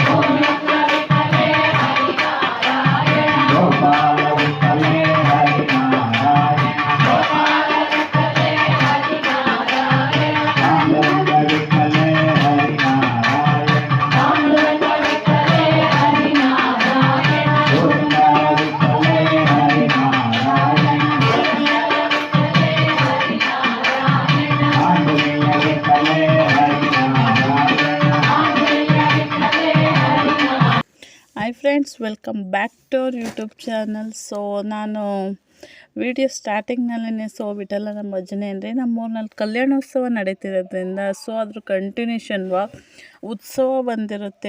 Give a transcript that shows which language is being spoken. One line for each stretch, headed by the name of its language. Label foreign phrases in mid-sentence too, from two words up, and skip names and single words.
Marathi: गोपाल विठले हरिनारायण आनंद विठले हरिनारायण गोविंद विठले हरिनारायण आंजनेय विठले
English: Hi friends, welcome back to our YouTube channel.
Kannada: ಸೊ ನಾನು ವಿಡಿಯೋ ಸ್ಟಾರ್ಟಿಂಗ್ನಲ್ಲೇ ವಿಠಲನ ಭಜನೆ ಅಂದರೆ ನಮ್ಮೂರಿನಲ್ಲಿ ಕಲ್ಯಾಣೋತ್ಸವ ನಡೀತಿರೋದ್ರಿಂದ ಅದ್ರ ಕಂಟಿನ್ಯೂಷನ್ ಉತ್ಸವ ಬಂದಿರುತ್ತೆ.